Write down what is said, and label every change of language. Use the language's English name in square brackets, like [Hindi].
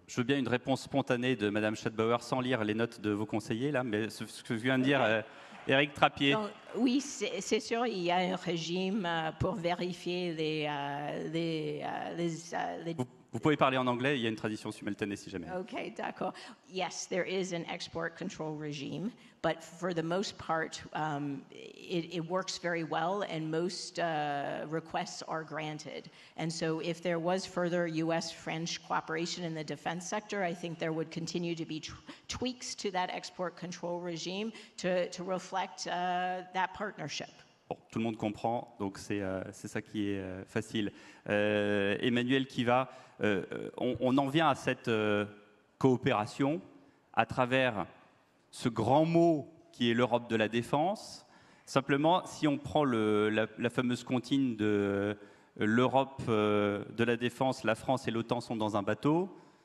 [French] Je veux bien une réponse spontanée de Mme Schatbauer sans lire les notes de vos conseillers, là, mais ce que vient de dire Éric Trappier. Donc, oui, c'est sûr, il y a un régime pour vérifier les Vous pouvez parler en anglais, il y a une tradition simultanée si jamais. Okay, d'accord. [English] Yes, there is an export control regime, but for the most part, it works very well, and most requests are granted. And so, if there was further U.S.-French cooperation in the defense sector, I think there would continue to be tweaks to that export control regime to reflect that partnership. [French] Bon, tout le monde comprend, donc c'est ça qui est facile. Emmanuel Kiva, on en vient à cette coopération à travers ce grand mot qui est l'Europe de la défense. Simplement, si on prend la fameuse comptine de l'Europe de la défense, la France et l'OTAN sont dans un bateau.